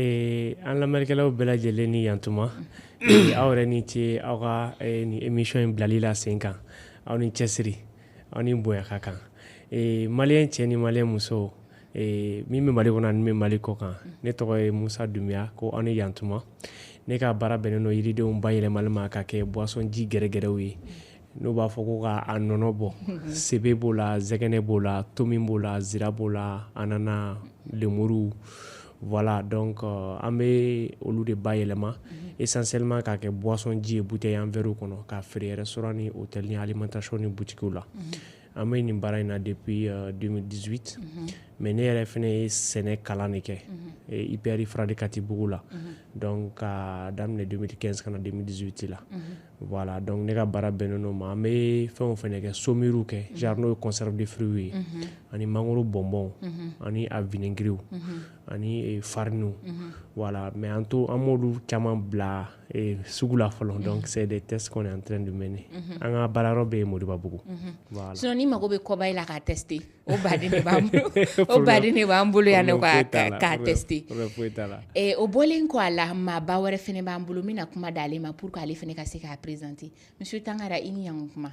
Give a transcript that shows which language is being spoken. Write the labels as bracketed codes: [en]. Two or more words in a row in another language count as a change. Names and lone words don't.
[bm] an lamɛnnikɛlaw bɛɛ lajɛlen ni yantuma aw yɛrɛ ni ce aw ka ni émission in bilali la sen kan aw ni cɛsiri aw ni bonya ka kan maliyɛn cɛ ni maliyɛn muso min bɛ Mali kɔnɔ ani min bɛ Mali kɔ kan ne tɔgɔ ye Musa Dumbuya ko aw ni yantuma ne ka baara bɛnnen don yiridenw bayɛlɛmali ma ka kɛ boisson ji gɛrɛgɛrɛw ye n'u b'a fɔ ko k'a nɔnɔ bɔ sebe b'o la zɛgɛnɛ b'o la tomi b'o la zira b'o la anana lemuru [fr] voilà donc [bm] an bɛ olu de bayɛlɛma essentiellement k'a kɛ boisson ji ye [fr] bouteille en verre [bm] kɔnɔ k'a feere restaurant ni hôtel ni alimentation ni boutique la an bɛ nin baara in na depuis 2018 mais ne yɛrɛ fɛnɛ ye sɛnɛ kalan de kɛ IPR Ifradi Katibugu la donc ka daminɛ 2015 kana 2018 la [fr] voilà donc [bm] ne ka baara bɛnnen don ma an bɛ fɛnw fɛnɛ kɛ somiriw kɛ genre n'o ye [fr] conserve de fruits [bm] ye ani mangoro bonbon ani a vinaigrew ani fariniw [fr] voilà mais [bm] an m'olu caman bila sugu la fɔlɔ [fr] donc c'est des tests qu'on est en train de mener [bm] an ka baarayɔrɔ bɛ Modibabugu voilà sinon ni mago bɛ kɔba la k'a tester o baden de b'an bolo o baden de b'an bolo yan nɔ k'a tester o bɔlen kɔ a la maaba wɛrɛ fɛnɛ b'an bolo n bɛna kuma d'ale ma [fr] pour que [bm] ale fɛnɛ ka se k'a présenter monsieur Tangara i ni ɲankuma